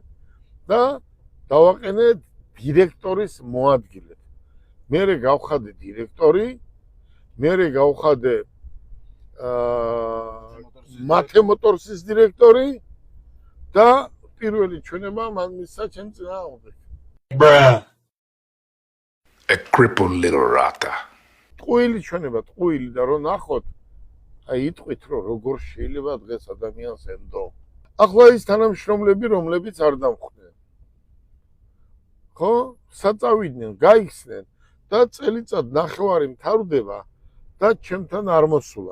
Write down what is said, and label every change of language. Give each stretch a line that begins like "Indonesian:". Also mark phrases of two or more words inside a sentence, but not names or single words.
Georgian: და დავაყენე დირექტორის მოადგილედ. მერე გავხადე დირექტორი, მერე გავხადე მათე მოტორსის დირექტორი და პირველი ჩვენება მან მისცა ჩემ წინააღმდეგ.
English: A crippled little rata.
Georgian: ტყუილი ჩვენება, ტყუილი და რომ ნახოთ, აი იტყვით რომ როგორ შეიძლება დღეს ადამიანს ემდო. ახლა ის თანამშრომლები, რომლებიც არ დამხვდნენ. ხო? საწავიდნენ, გაიხსნენ და წელიწად ნახევარი მთავრდება და ჩემთან არ მოსულა.